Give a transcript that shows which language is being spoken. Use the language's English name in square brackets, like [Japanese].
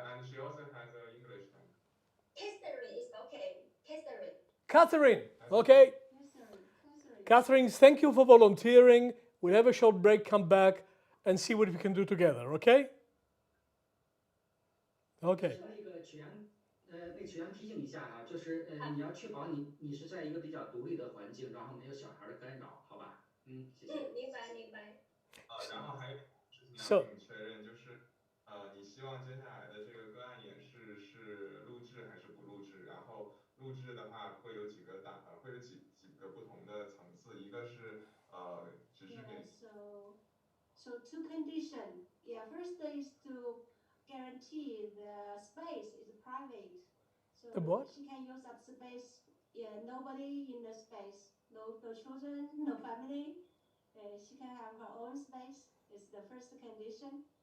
[English] She also has an English name. Catherine is okay. Catherine. Catherine. Okay. Catherine, thank you for volunteering. We'll have a short break, come back, and see what we can do together, okay? Okay. [Chinese] 那个曲阳提醒一下哈，就是你要确保你是在一个比较独立的环境，然后没有小孩的干扰，好吧？谢谢。明白。然后还有事情要 [English] So- [Chinese] 跟你确认，就是你希望接下来的这个个案演示是录制还是不录制？然后录制的话会有几个不同的层次，一个是只是给 [English] So two conditions. Yeah, first is to guarantee the space is private. So The what? she can use that space. Yeah, nobody in the space. No children, no family. She can have her own space. It's the first condition.